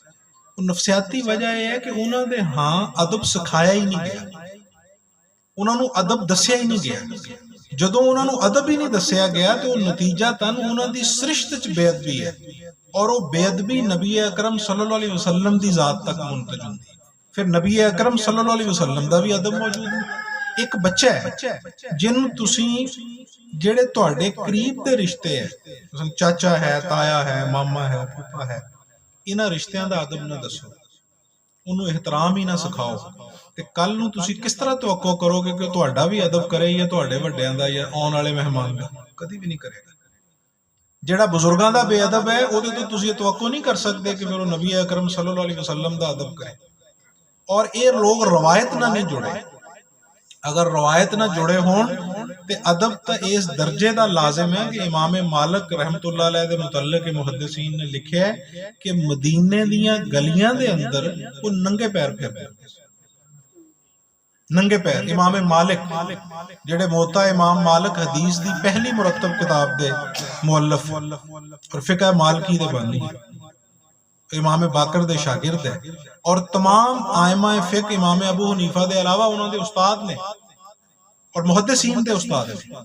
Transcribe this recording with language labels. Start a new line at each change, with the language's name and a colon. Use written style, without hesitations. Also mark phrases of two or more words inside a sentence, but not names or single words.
Punjabi: وہ نفسیاتی وجہ یہ ہے کہ انہوں نے ہاں ادب سکھایا ہی نہیں گیا، انہوں نے ادب دسیا ہی نہیں گیا۔ جدوں انہوں نے ادب ہی نہیں دسیا گیا تو نتیجہ تن انہوں دی سرشت چ بے ادبی ہے، اور وہ بے ادبی نبی اکرم
Arabic: صلی اللہ علیہ وسلم
Punjabi: دی ذات تک منتج ہوندی۔ پھر نبی اکرم
Arabic: صلی اللہ علیہ وسلم
Punjabi: دا بھی ادب موجود ہے۔ ایک بچہ ہے جن تسی جڑے تواڈے قریب دے رشتے ہے، مثلا چاچا ہے، تایا ہے، ماما ہے، پھوپھا ہے، انہاں رشتیاں دا ادب نہ دسو، انہوں احترام ہی نہ سکھاؤ، تے کل نو تسی کس طرح توقع کرو گے کہ تہاڈا بھی ادب کرے یا تہاڈے وڈیاں دا یا آن والے مہمان دا؟ کدی بھی نہیں کرے گا۔ جڑا بزرگاں دا بے ادب ہے او دے تو تسی توقع نہیں کر سکتے کہ پھر وہ نبی اکرم
Arabic: صلی اللہ علیہ وسلم
Punjabi: دا ادب کرے۔ اور اے لوگ روایت نہ نہیں جڑے، اگر روایت نہ جڑے ہون تے ادب تا اس درجے دا لازم ہے کہ امام مالک
Arabic: رحمت اللہ علیہ
Punjabi: دے متعلق محدثین نے لکھیا ہے کہ مدینے دیاں گلیاں دے اندر وہ ننگے پیر پھرتے، ننگے پیر۔ امام مالک جڑے موطا امام مالک حدیث دی پہلی مرتب کتاب دے مؤلف اور فقہ مالکی دے بانی، امام باقر دے شاگرد ہے، اور تمام آئمہ فقہ امام ابو حنیفہ دے علاوہ انہوں دے استاد نے اور محدثین دے استاد ہیں۔